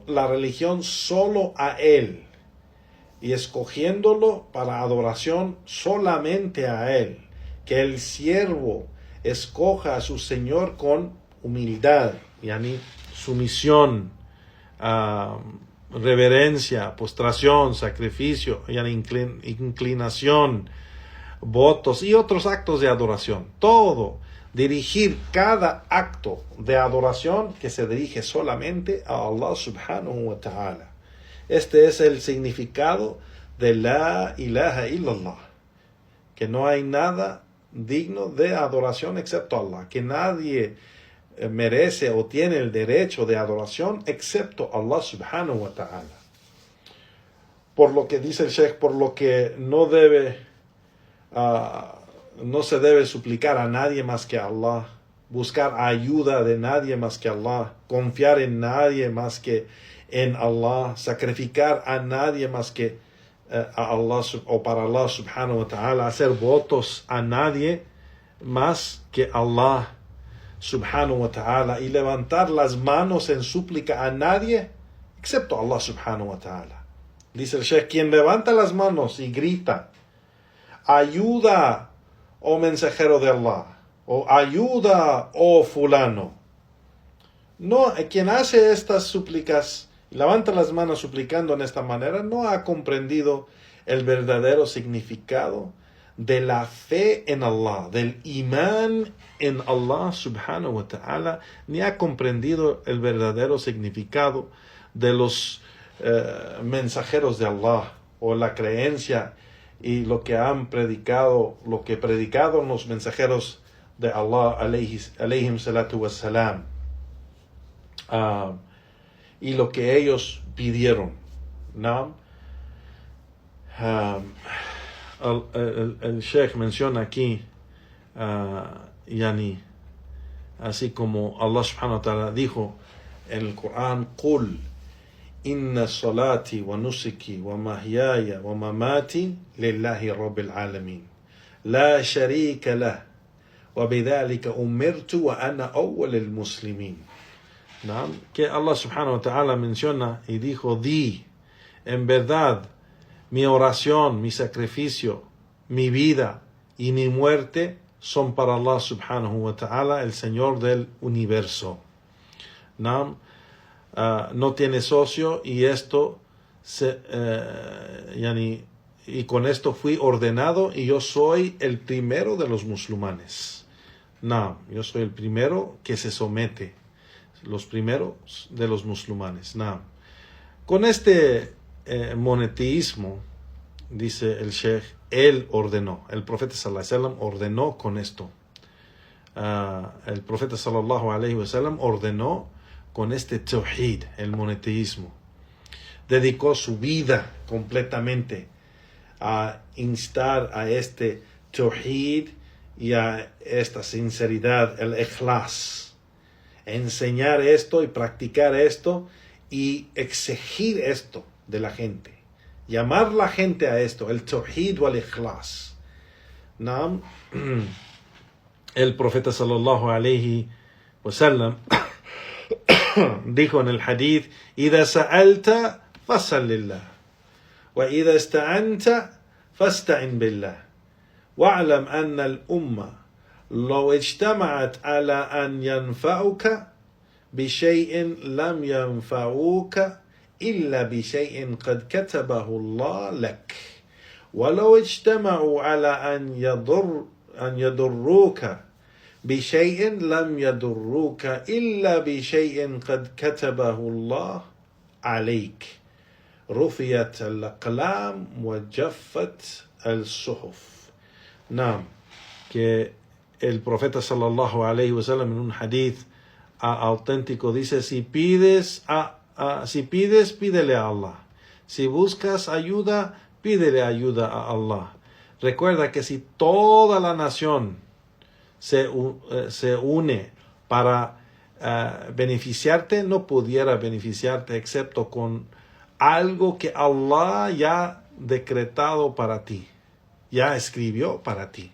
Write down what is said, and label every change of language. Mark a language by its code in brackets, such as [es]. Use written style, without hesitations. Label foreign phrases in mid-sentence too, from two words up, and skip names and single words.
[es] la religión solo a Él, y escogiéndolo para adoración solamente a Él, que el siervo escoja a su Señor con humildad, yani sumisión, reverencia, postración, sacrificio, inclinación, votos y otros actos de adoración. Todo, dirigir cada acto de adoración que se dirige solamente a Allah [ar] سبحانه وتعالى. [es] Este es el significado de [ar] لا إله إلا الله, [es] que no hay nada digno de adoración excepto Allah, que nadie merece o tiene el derecho de adoración excepto Allah [ar] سبحانه وتعالى. [es] Por lo que dice el Sheikh, por lo que no se debe suplicar a nadie más que a Allah, buscar ayuda de nadie más que Allah, confiar en nadie más que en Allah, sacrificar a nadie más que a Allah o para Allah [ar] سبحانه وتعالى, [es] hacer votos a nadie más que Allah [ar] سبحانه وتعالى, [es] y levantar las manos en súplica a nadie excepto Allah [ar] سبحانه وتعالى. [es] Dice el Sheikh, quien levanta las manos y grita, ayuda, oh mensajero de Allah, o ayuda, oh fulano. No, quien hace estas súplicas, levanta las manos suplicando en esta manera, no ha comprendido el verdadero significado de la fe en Allah, del imán en Allah [ar] سبحانه وتعالى, [es] ni ha comprendido el verdadero significado de los mensajeros de Allah, o la creencia y lo que han predicado, lo que predicaron los mensajeros de Allah [ar] عليهم الصلاة والسلام, [es] y lo que ellos pidieron, ¿no? El Sheikh menciona aquí, así como Allah [ar] سبحانه وتعالى [es] dijo en el Corán, [ar] قُلْ إِنَّ صَلَاتِي وَنُسُكِي وَمَحْيَايَ وَمَمَاتِي لِلَّهِ رَبِّ الْعَالَمِينَ. لا شريك له وبذلك أمرت وأنا أول المسلمين. [es] ¿No? Que Allah [ar] سبحانه وتعالى [es] menciona y dijo, di, en verdad, mi oración, mi sacrificio, mi vida y mi muerte son para Allah [ar] سبحانه وتعالى, [es] el Señor del universo. ¿No? No tiene socio y esto y con esto fui ordenado y yo soy el primero de los musulmanes. No, yo soy el primero que se somete, los primeros de los musulmanes. No. Con este monoteísmo, dice el Sheikh, él ordenó, el profeta [ar] صلى الله عليه وسلم [es] ordenó con esto. El profeta [ar] صلى الله عليه وسلم [es] ordenó con este tawhid, el monoteísmo. Dedicó su vida completamente a instar a este tawhid y a esta sinceridad, el ikhlas. Enseñar esto y practicar esto y exigir esto de la gente. Llamar la gente a esto, el [ar] التوحيد والإخلاص. [es] ¿No? El profeta sallallahu alaihi wasallam dijo en el hadith: [ar] إذا سألت فاسأل لله وإذا استعنت فاستعن بالله واعلم أن الأمة لو اجتمعت على أن ينفعوك بشيء لم ينفعوك إلا بشيء قد كتبه الله لك ولو اجتمعوا على أن يضروك بشيء لم يضروك إلا بشيء قد كتبه الله عليك رفعت الأقلام وجفت الصحف. نعم, [es] que el profeta [ar] صلى الله عليه وسلم [es] en un hadith auténtico dice: si pides, pídele a Allah. Si buscas ayuda, pídele ayuda a Allah. Recuerda que si toda la nación se une para beneficiarte, no pudiera beneficiarte excepto con algo que Allah ya ha decretado para ti, ya escribió para ti.